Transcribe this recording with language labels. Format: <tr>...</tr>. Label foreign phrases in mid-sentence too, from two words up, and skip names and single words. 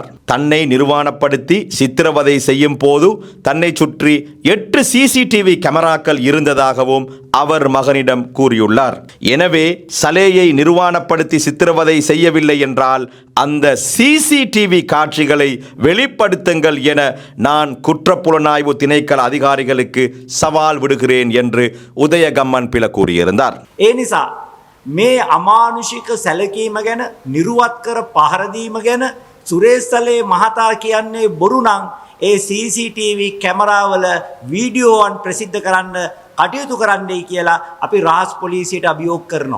<ta>தன்னை நிர்வாணப்படுத்தி சித்திரவதை செய்யும் போது தன்னை சுற்றி 8 CCTV கேமராக்கள் இருந்ததாகவும் அவர் மகனிடம் கூறியுள்ளார். எனவே சலேயை நிர்வாணப்படுத்தி சித்திரவதை செய்யவில்லை என்றால் அந்த CCTV காட்சிகளை வெளிப்படுத்துங்கள் என நான் குற்றப்புலனாய்வு திணைக்கள அதிகாரிகளுக்கு சவால் விடுகிறேன் என்று உதயகம்மன் பில கூறியிருந்தார்.</ta> <si>ඒ නිසා මේ අමානුෂික සැලකීම ගැන නිරුවත් කර පහර දීම ගැන සුරේෂ්සලේ මහතා කියන්නේ බොරු නම් ඒ CCTV කැමරාවල වීඩියෝවන් ප්‍රසිද්ධ කරන්න කටයුතු කරන්නයි කියලා අපි රාජ් පොලිසියට අභියෝග කරනවා.</si>